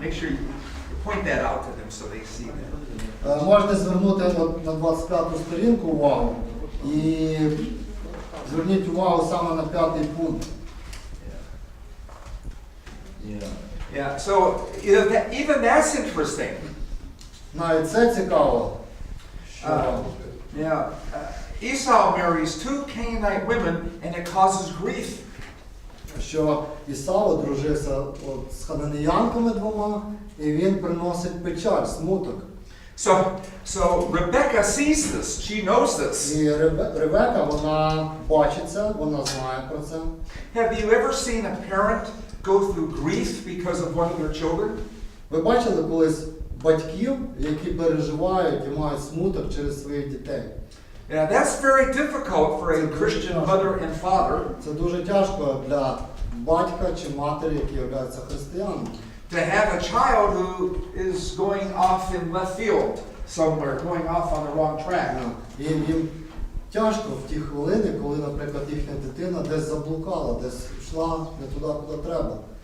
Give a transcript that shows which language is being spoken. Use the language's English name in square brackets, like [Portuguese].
[English] Make sure you point that out to them so they see that. [Ukrainian] Можете звернути на 25-ту сторінку увагу і зверніть увагу саме на 5-й пункт. [English] Yeah, so even that's interesting. [Ukrainian] Навіть це цікаво, що [English] Esau marries two Canaanite women and it causes grief. [Ukrainian] що Ісав одружився з хананеянками двома, і він приносить печаль, смуток. [English] So Rebecca sees this, she knows this. [Ukrainian] І Ревека, вона бачить це, вона знає про це. [English] Have you ever seen a parent go through grief because of one of their children? [Ukrainian] Ви бачили колись батьків, які переживають і мають смуток через своїх дітей? [English] Yeah, that's very difficult for a Christian mother and father. [Ukrainian] Це дуже тяжко для батька чи матері, які являються християнами. [English] To have a child who is going off in left field somewhere, going off on the wrong track. [Ukrainian] Їм тяжко в ті хвилини, коли, наприклад, їхня дитина десь заблукала, десь йшла не туди, куди треба.